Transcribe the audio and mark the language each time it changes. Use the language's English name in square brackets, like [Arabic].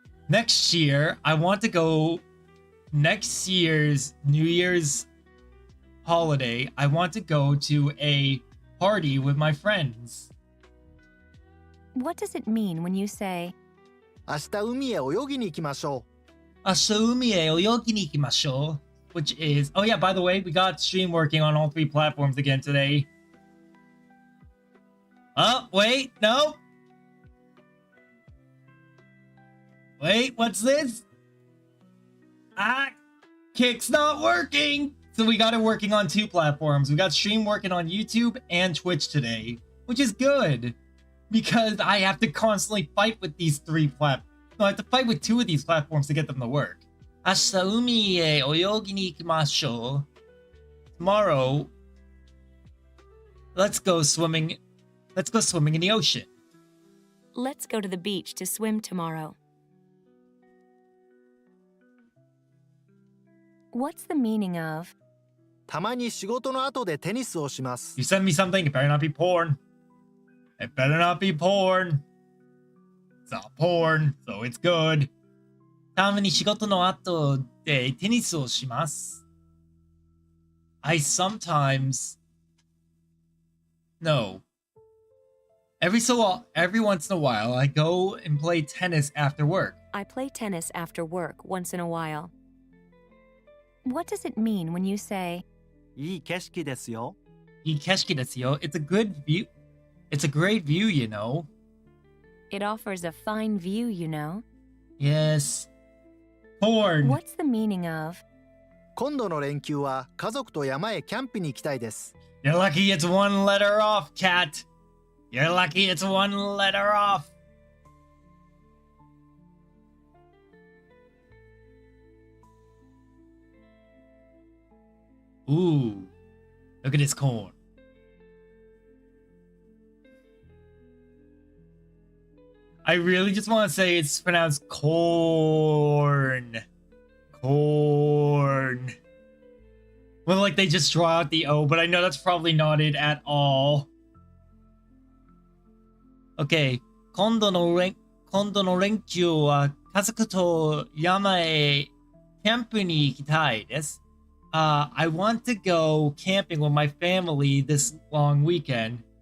[English] Next year, I want to go next year's New Year's holiday. I want to go to a party with my friends. What does it mean when you say, [Japanese] 明日海へ泳ぎに行きましょう。明日海へ泳ぎに行きましょう。 [English] which is... Oh yeah, by the way, we got stream working on all 3 platforms again today. Oh, wait, no. Wait, what's this? Ah, Kick's not working. So we got it working on 2 platforms. We got stream working on YouTube and Twitch today, which is good because I have to constantly fight with these 3 platforms. No, I have to fight with 2 of these platforms to get them to work. [Japanese] 明日海へ泳ぎに行きましょう. [English] Tomorrow, let's go swimming in the ocean. Let's go to the beach to swim tomorrow. What's the meaning of [Japanese] たまに仕事の後でテニスをします。 [English] You send me something, it better not be porn. It better not be porn. It's not porn, so it's good. [Japanese] たまに仕事の後でテニスをします. [English] I sometimes... No. Every once in a while, I go and play tennis after work. I play tennis after work once in a while. What does it mean when you say [Japanese] いい景色ですよ。いい景色ですよ. [English] It's a good view. It's a great view, you know. it offers a fine view, you know? Yes. Porn. What's the meaning of [Japanese] 今度の連休は家族と山へキャンプに行きたいです。 [English] You're lucky it's one letter off, cat. You're lucky it's one letter off. Ooh, look at this corn. I really just want to say it's pronounced corn. Corn. Well, like they just draw out the O, but I know that's probably not it at all. Okay. [Japanese] 今度の連休は家族と山へキャンプに行きたいです。 [English] I want to go camping with my family this long weekend.